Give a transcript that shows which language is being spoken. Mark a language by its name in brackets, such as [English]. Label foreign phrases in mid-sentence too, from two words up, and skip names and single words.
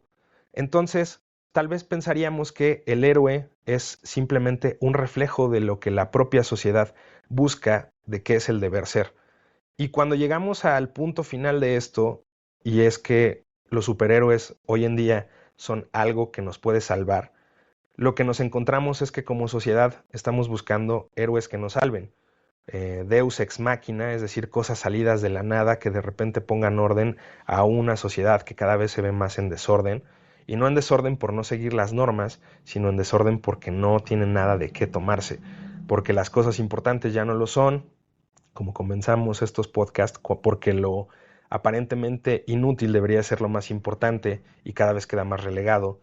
[Spanish] Entonces, tal vez pensaríamos que el héroe es simplemente un reflejo de lo que la propia sociedad busca de qué es el deber ser. Y cuando llegamos al punto final de esto, y es que los superhéroes hoy en día son algo que nos puede salvar, lo que nos encontramos es que como sociedad estamos buscando héroes que nos salven. [Latin] Deus ex machina, [Spanish] es decir, cosas salidas de la nada que de repente pongan orden a una sociedad que cada vez se ve más en desorden, y no en desorden por no seguir las normas, sino en desorden porque no tienen nada de qué tomarse, porque las cosas importantes ya no lo son, como comenzamos estos podcasts, porque lo aparentemente inútil debería ser lo más importante y cada vez queda más relegado.